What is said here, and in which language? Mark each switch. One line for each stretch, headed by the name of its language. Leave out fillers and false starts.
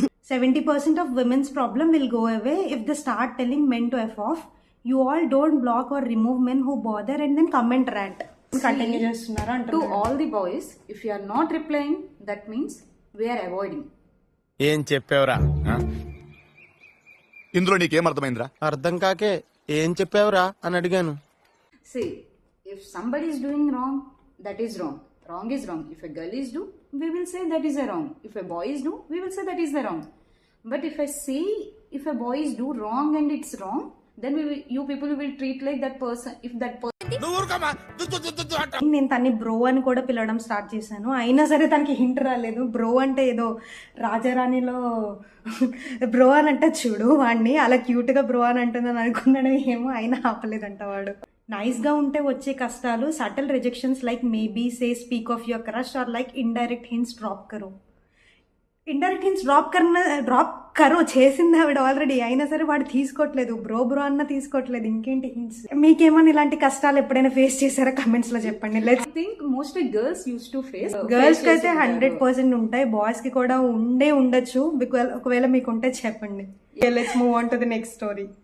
English: 70% of women's problem will go away if they start telling men to F off. You all don't block or remove men who bother and then comment rant.
Telugu: Continue చేస్తున్నారు
English: టు
Telugu: అంటున్నారు.
English: All the boys, if you are not replying that means we're avoiding.
Telugu: ఏం చెప్పావురా? ఇందులో నీకేం అర్థమైందిరా? అర్థం కాకే ఏం చెప్పావురా అని అడిగాను.
English: See, if somebody is doing wrong, that is wrong. Wrong is wrong. If a girl is do, we will say that is a wrong. If a boy is do, we will say that is the wrong. But if I say if a boy is do wrong and it's wrong, then you people will treat like that person. If that person
Telugu: నేను తన్ని bro అని కూడా పిలవడం start చేశాను. అయినా సరే తనకి hint రాలేదు. బ్రో అంటే ఏదో రాజారాణిలో బ్రో అని అంటే చూడు వాడిని అలా క్యూట్ గా బ్రో అని అంటుందని అనుకున్నాడు ఏమో, అయినా ఆపలేదంట వాడు. నైస్ గా ఉంటే వచ్చే కష్టాలు
English: Subtle rejections like maybe say speak of your crush or like indirect hints drop కరో.
Telugu: ఇండైరెక్ట్ హింట్స్ డ్రాప్ కరో చేసింది ఆవిడ ఆల్రెడీ, అయినా సరే వాడు తీసుకోవట్లేదు. బ్రో అన్న తీసుకోవట్లేదు, ఇంకేంటి హింట్స్. మీకేమన్నా ఇలాంటి కష్టాలు ఎప్పుడైనా ఫేస్ చేశారా? కమెంట్స్ లో చెప్పండి.
English: I think mostly girls used to face.
Telugu: Girls కి అయితే 100% ఉంటాయి, బాయ్స్ కి కూడా ఉండొచ్చు. ఒకవేళ మీకు ఉంటే చెప్పండి.
English: Let's move on to the next story.